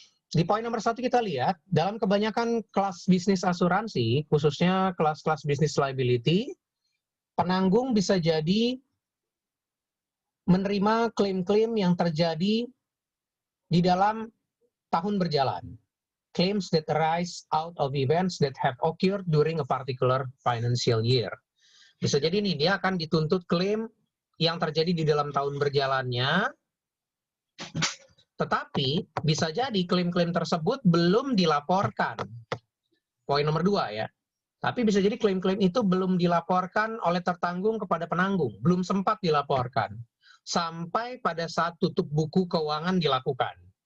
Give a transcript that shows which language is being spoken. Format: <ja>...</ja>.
<id>Di poin nomor 1 kita lihat, dalam kebanyakan kelas bisnis asuransi, khususnya kelas-kelas bisnis liability, penanggung bisa jadi menerima klaim-klaim yang terjadi di dalam tahun berjalan.</id> <en>Claims that arise out of events that have occurred during a particular financial year.</en> <id>Bisa jadi nih, dia akan dituntut klaim yang terjadi di dalam tahun berjalannya, tetapi bisa jadi klaim-klaim tersebut belum dilaporkan. Poin nomor 2 ya. Tapi bisa jadi klaim-klaim itu belum dilaporkan oleh tertanggung kepada penanggung, belum sempat dilaporkan, sampai pada saat tutup buku keuangan dilakukan.</id>